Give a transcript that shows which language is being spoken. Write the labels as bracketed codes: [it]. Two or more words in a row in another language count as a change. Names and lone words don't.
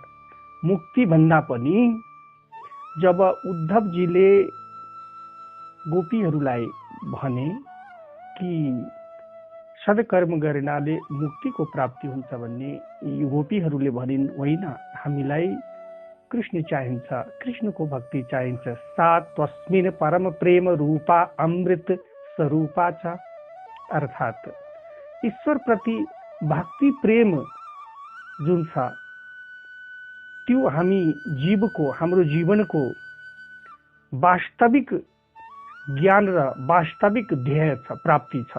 [ne] मुक्ति भन्दा पनि जब उद्धवजीले गोपीहरूलाई भने कि सदकर्म गर्नाले मुक्तिको प्राप्ति हुन्छ भन्ने, गोपीहरूले भनिन् होइन, हामीलाई कृष्ण चाहिन्छ, कृष्णको भक्ति चाहिन्छ। [sa] सा तस्मिन् परम प्रेम रूपा अमृत स्वरूपा छ। [ne] अर्थात् ईश्वर प्रति भक्ति प्रेम जुन छ त्यो हामी जीवको, हाम्रो जीवनको वास्तविक ज्ञान र वास्तविक ध्येय छ, प्राप्ति छ।